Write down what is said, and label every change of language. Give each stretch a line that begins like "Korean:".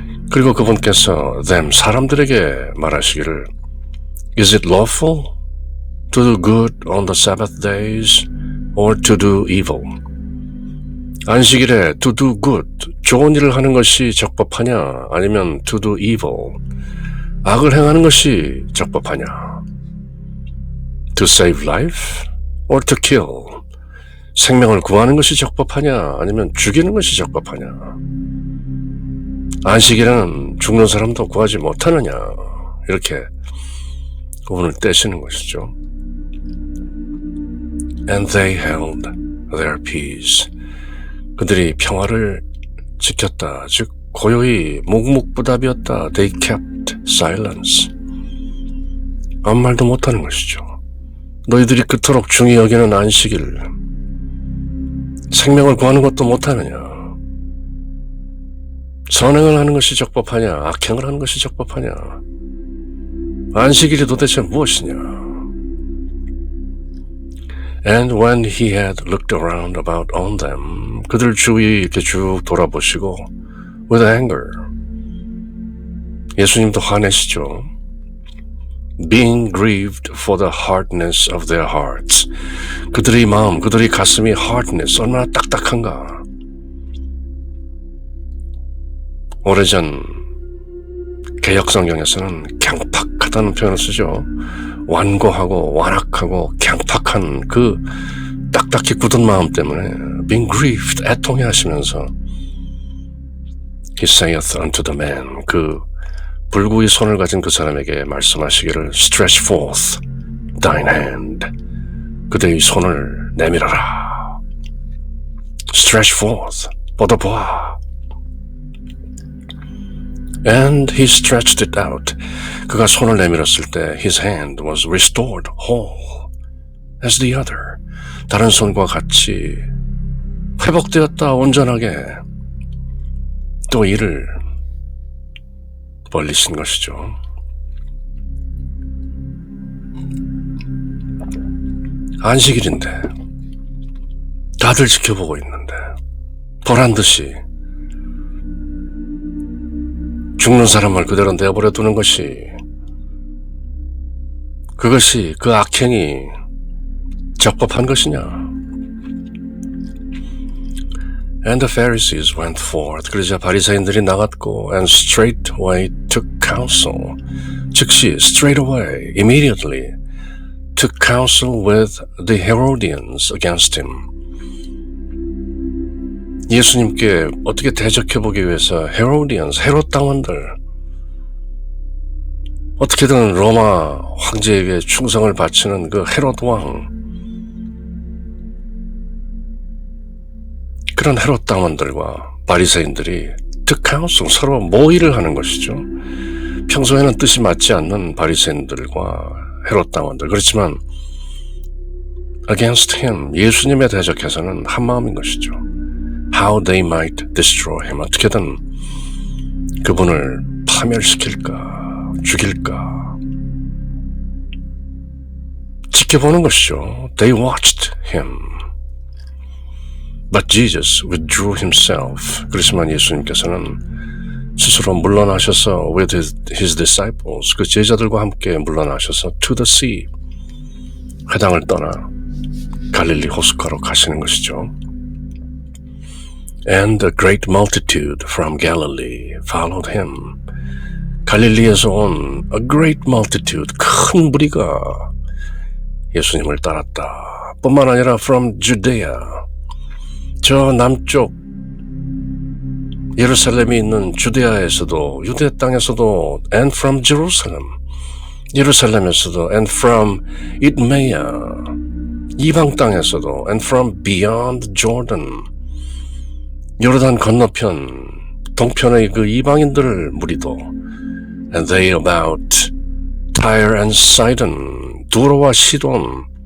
Korean: 그리고 그분께서
English: them,
Korean: 사람들에게 말하시기를
English: Is it lawful to do good on the Sabbath days or to do evil?
Korean: 안식일에
English: to do good,
Korean: 좋은 일을 하는 것이 적법하냐, 아니면
English: to do evil,
Korean: 악을 행하는 것이 적법하냐?
English: To save life or to kill,
Korean: 생명을 구하는 것이 적법하냐 아니면 죽이는 것이 적법하냐. 안식일에는 죽는 사람도 구하지 못하느냐. 이렇게 구분을 떼시는 것이죠.
English: And they held their peace.
Korean: 그들이 평화를 지켰다. 즉 고요히 묵묵부답이었다.
English: They kept silence.
Korean: 아무 말도 못하는 것이죠. 너희들이 그토록 중히 여기는 안식일, 생명을 구하는 것도 못하느냐. 선행을 하는 것이 적법하냐 악행을 하는 것이 적법하냐. 안식일이 도대체 무엇이냐.
English: And when he had looked around about on them,
Korean: 그들 주위 이렇게 쭉 돌아보시고
English: with anger,
Korean: 예수님도 화내시죠.
English: Being grieved for the hardness of their hearts,
Korean: 그들의 마음, 그들의 가슴이
English: hardness,
Korean: 얼마나 딱딱한가. 오래전 개역성경에서는 갱팍하다는 표현을 쓰죠. 완고하고 완악하고 갱팍한 그 딱딱히 굳은 마음 때문에
English: being grieved,
Korean: 애통해 하시면서
English: He saith unto the man,
Korean: 그 불구의 손을 가진 그 사람에게 말씀하시기를
English: Stretch forth thine hand,
Korean: 그대의 손을 내밀어라.
English: Stretch forth,
Korean: 뻗어보아.
English: And he stretched it out.
Korean: 그가 손을 내밀었을 때
English: his hand was restored whole as the other.
Korean: 다른 손과 같이 회복되었다. 온전하게. 또 이를 벌리신 것이죠. 안식일인데 다들 지켜보고 있는데 보란듯이 죽는 사람을 그대로 내버려 두는 것이, 그것이 그 악행이 적법한 것이냐.
English: And the Pharisees went forth.
Korean: 그러자 바리새인들이 나갔고
English: and straightway took counsel.
Korean: 즉시
English: straightway, immediately took counsel with the Herodians against him.
Korean: 예수님께 어떻게 대적해보기 위해서 헤로디언스, 헤롯 당원들, 어떻게든 로마 황제에게 충성을 바치는 그 헤롯 왕, 그런 헤롯 당원들과 바리새인들이
English: took counsel,
Korean: 서로 모의를 하는 것이죠. 평소에는 뜻이 맞지 않는 바리새인들과 헤롯 당원들, 그렇지만
English: against him,
Korean: 예수님에 대적해서는 한마음인 것이죠.
English: How they might destroy him.
Korean: 어떻게든 그분을 파멸시킬까, 죽일까. 지켜보는 것이죠.
English: They watched him. But Jesus withdrew himself.
Korean: 그렇지만 예수님께서는 스스로 물러나셔서
English: with his disciples,
Korean: 그 제자들과 함께 물러나셔서
English: to the sea,
Korean: 회당을 떠나 갈릴리 호숫가로 가시는 것이죠.
English: And a great multitude from Galilee followed him.
Korean: 갈릴리에서 온
English: a great multitude,
Korean: 큰 무리가 예수님을 따랐다. 뿐만 아니라
English: from Judea,
Korean: 저 남쪽 예루살렘이 있는 주데아에서도, 유대 땅에서도,
English: and from Jerusalem,
Korean: 예루살렘에서도,
English: and from Idumea,
Korean: 이방 땅에서도,
English: and from beyond Jordan,
Korean: 요르단 건너편, 동편의 그 이방인들 무리도,
English: and they about Tyre and Sidon,
Korean: 두로와 시돈,